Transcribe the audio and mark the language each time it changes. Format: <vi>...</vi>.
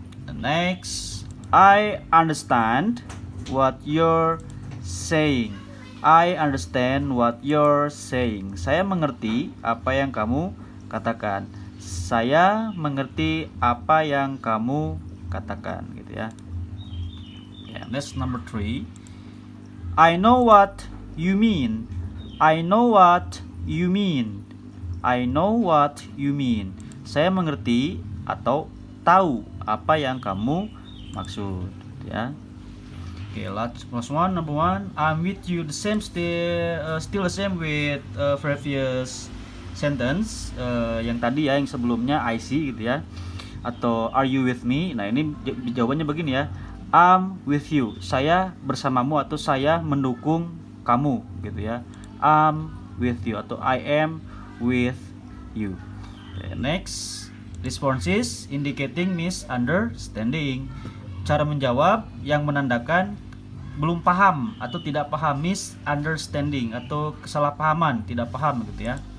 <en>Next, I understand what you're saying. I understand what you're saying.</en> <id>Saya mengerti apa yang kamu katakan. Saya mengerti apa yang kamu katakan gitu ya.</id> <en>Yeah, that's number 3. I know what you mean. I know what you mean. I know what you mean.</en> <id>Saya mengerti atau tahu apa yang kamu maksud ya.</id> <en>Okay, last one, number 1. I'm with you. The same still the same with previous sentence</en> <id>yang tadi ya, yang sebelumnya</id> <en>I see</en> <id>gitu ya. Atau</id> <en>are you with me?</en> <id>Nah ini jawabannya begini ya.</id> <en>I'm with you.</en> <id>Saya bersamamu atau saya mendukung kamu gitu ya.</id> <en>I'm with you atau I am with you. Okay, next, responses indicating misunderstanding.</en> <id>Cara menjawab yang menandakan belum paham atau tidak paham, misunderstanding atau kesalahpahaman, tidak paham gitu ya.</id>